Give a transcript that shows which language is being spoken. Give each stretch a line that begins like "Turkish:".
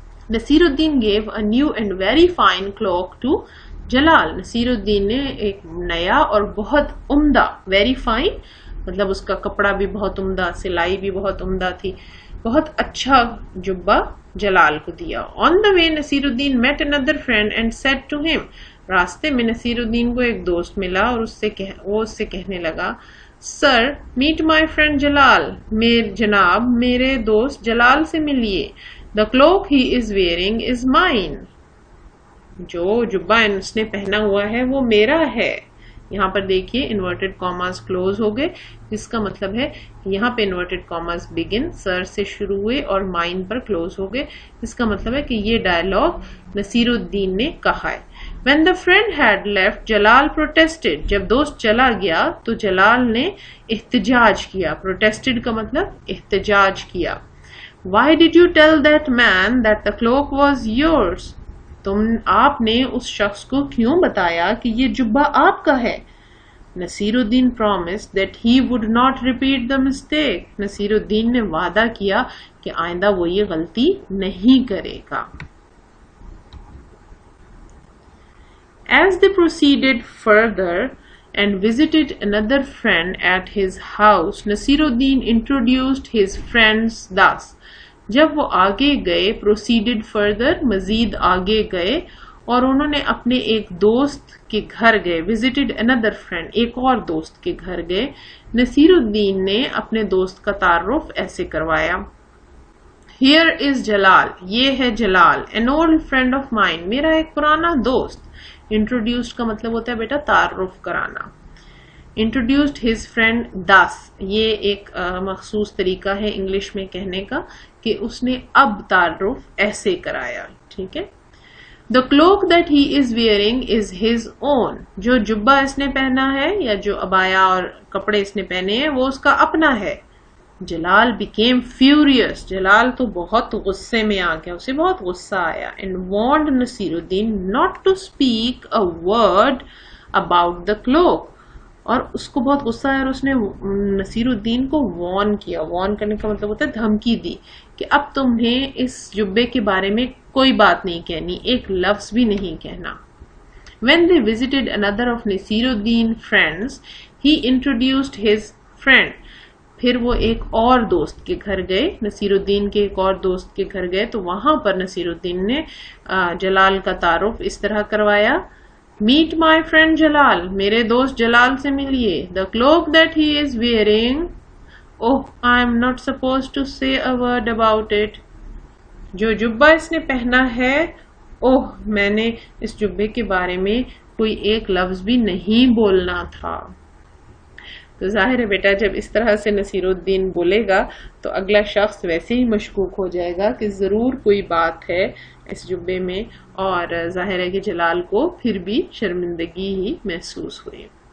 English: Nasiruddin gave a new and very fine cloak to Jalal.
Urdu: نصیر الدین نے ایک نیا اور بہت عمدہ،
English: very fine
Urdu: مطلب اس کا کپڑا بھی بہت عمدہ، سلائی بھی بہت عمدہ تھی، بہت اچھا جبہ جلال کو دیا.
English: On the way Nasiruddin met another friend and said to him.
Urdu: راستے میں نصیر الدین کو ایک دوست ملا اور وہ اس سے کہنے لگا
English: sir meet my friend
Urdu: جلال، جناب میرے دوست جلال سے ملیے.
English: The cloak he is wearing is mine.
Urdu: جو جبہ اس نے پہنا ہوا ہے وہ میرا ہے. یہاں پر دیکھیے انورٹڈ کاماز کلوز ہو گئے، جس کا مطلب ہے یہاں پہ انورٹڈ کاماز بگن سر سے شروع ہوئے اور مائن پر کلوز ہو گئے، جس کا مطلب ہے کہ یہ ڈائلاگ نصیر الدین نے کہا ہے.
English: When the friend had left, Jalal protested.
Urdu: جب دوست چلا گیا تو جلال نے احتجاج کیا. protested کا مطلب احتجاج کیا.
English: Why did you tell that man that the cloak was yours?
Urdu: آپ نے اس شخص کو کیوں بتایا کہ یہ جبہ آپ کا ہے؟ نصیر الدین
English: promised that he would not repeat the mistake.
Urdu: Naseer الدین نے وعدہ کیا کہ آئندہ وہ یہ غلطی نہیں کرے گا.
English: As they proceeded further and visited another friend at his house, Nasiruddin introduced his friends thus.
Urdu: جب وہ آگے گئے
English: proceeded further
Urdu: مزید آگے گئے اور انہوں نے اپنے ایک دوست کے گھر گئے.
English: visited another friend
Urdu: ایک اور دوست کے گھر گئے. نصیر الدین نے اپنے دوست کا تعارف ایسے کروایا.
English: Here is Jalal,
Urdu: یہ ہے
English: Jalal. an old friend of mine،
Urdu: میرا ایک پرانا دوست. انٹروڈیوسڈ کا مطلب ہوتا ہے بیٹا تعارف کرانا.
English: introduced his friend thus،
Urdu: یہ ایک مخصوص طریقہ ہے انگلش میں کہنے کا کہ اس نے اب تعارف ایسے کرایا. ٹھیک ہے.
English: The cloak that he is wearing is his own.
Urdu: جو جبہ اس نے پہنا ہے یا جو عبایا اور کپڑے اس نے پہنے ہیں وہ اس کا اپنا ہے.
English: Jalal became furious.
Urdu: جلال تو بہت غصے میں آ گیا، اسے بہت غصہ آیا.
English: and warned Nasiruddin not to speak a word about the cloak.
Urdu: اور اس کو بہت غصہ آیا اور اس نے نصیر الدین کو وارن کیا. وارن کرنے کا مطلب ہوتا ہے دھمکی دی کہ اب تمہیں اس جبے کے بارے میں کوئی بات نہیں کہنی، ایک لفظ بھی نہیں کہنا.
English: when they visited another of Nasiruddin friends, he introduced his friend.
Urdu: پھر وہ ایک اور دوست کے گھر گئے، نصیر الدین کے ایک اور دوست کے گھر گئے تو وہاں پر نصیر الدین نے جلال کا تعارف اس طرح کروایا.
English: meet my friend
Urdu: جلال، میرے دوست جلال سے ملیے.
English: the cloak that he is wearing, oh I am not supposed to say a word about it.
Urdu: جو جبہ اس نے پہنا ہے، اوہ میں نے اس جبے کے بارے میں کوئی ایک لفظ بھی نہیں بولنا تھا. تو ظاہر ہے بیٹا جب اس طرح سے نصیر الدین بولے گا تو اگلا شخص ویسے ہی مشکوک ہو جائے گا کہ ضرور کوئی بات ہے اس جبے میں، اور ظاہر ہے کہ جلال کو پھر بھی شرمندگی ہی محسوس ہوئی.